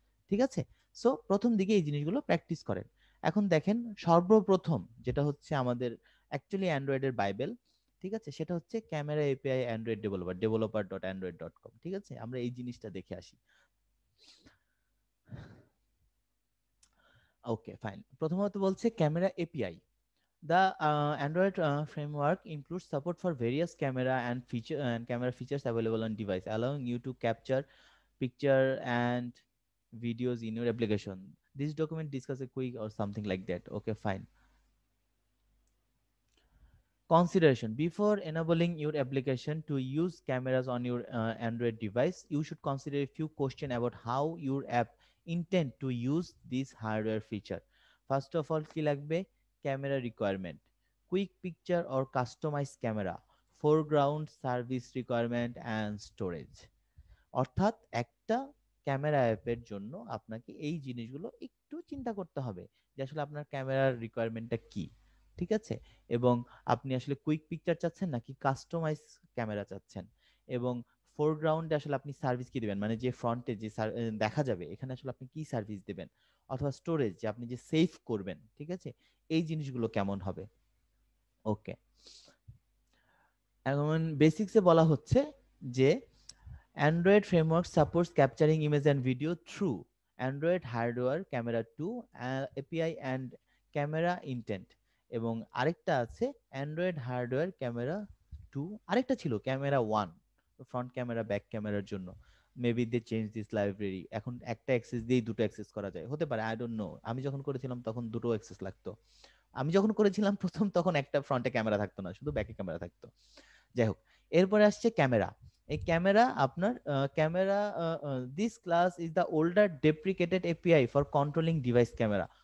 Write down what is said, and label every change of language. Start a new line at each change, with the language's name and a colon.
Bangla: ঠিক আছে, সো প্রথম দিকে এই জিনিসগুলো প্র্যাকটিস করেন। এখন দেখেন, সর্বপ্রথম যেটা হচ্ছে আমাদের অ্যাকচুয়ালি অ্যান্ড্রয়েডের বাইবেল, ঠিক আছে, সেটা হচ্ছে ক্যামেরা এপিআই অ্যান্ড্রয়েড ডেভেলপার.android.com। ঠিক আছে, আমরা এই জিনিসটা দেখে আসি। ওকে ফাইন, প্রথমত বলছে camera API.
English: The Android framework includes support for various camera features available on device, allowing you to capture picture and videos in your application. This document discuss a quick or something like that. Okay, fine. Consideration: before enabling your application to use cameras on your Android device, you should consider a few questions about how your app intend to use this hardware feature. First of all,
Bangla: কি লাগবে?
English: Camera requirement, quick picture or customized camera, foreground service requirement and storage.
Bangla: অর্থাৎ একটা camera অ্যাপের জন্য আপনাকে এই জিনিসগুলো একটু চিন্তা করতে হবে যে আসলে আপনার ক্যামেরার রিকোয়ারমেন্টটা কি। ঠিক আছে, এবং আপনি আসলে কুইক পিকচার চাচ্ছেন নাকি কাস্টমাইজ ক্যামেরা চাচ্ছেন, এবং ফোরগ্রাউন্ডে আসলে আপনি সার্ভিস কি দিবেন, মানে যে ফ্রন্টে যে দেখা যাবে এখানে আসলে আপনি কি সার্ভিস দিবেন, অথবা স্টোরেজ যে আপনি যে সেভ করবেন, ঠিক আছে, এই জিনিসগুলো কেমন হবে। ওকে, এখন বেসিক্সে বলা হচ্ছে যে
English: Android framework supports capturing image and video through Android hardware, camera 2, API and camera intent,
Bangla: এবং আরেকটা আছে Android hardware camera 2, আরেকটা ছিল camera 1, ফ্রন্ট ক্যামেরা ব্যাক ক্যামেরার জন্য।
English: maybe they change this library,
Bangla: এখন একটা অ্যাক্সেস দিয়েই দুটো অ্যাক্সেস করা যায়, হতে পারে,
English: I don't know.
Bangla: আমি যখন করেছিলাম তখন দুটো অ্যাক্সেস লাগতো। আমি যখন করেছিলাম প্রথম তখন একটা ফ্রন্টে ক্যামেরা থাকতো না, শুধু ব্যাকে ক্যামেরা থাকতো। যাই হোক, এরপরে আসছে ক্যামেরা। এই ক্যামেরা আপনার camera,
English: This class is the older deprecated API for controlling device camera.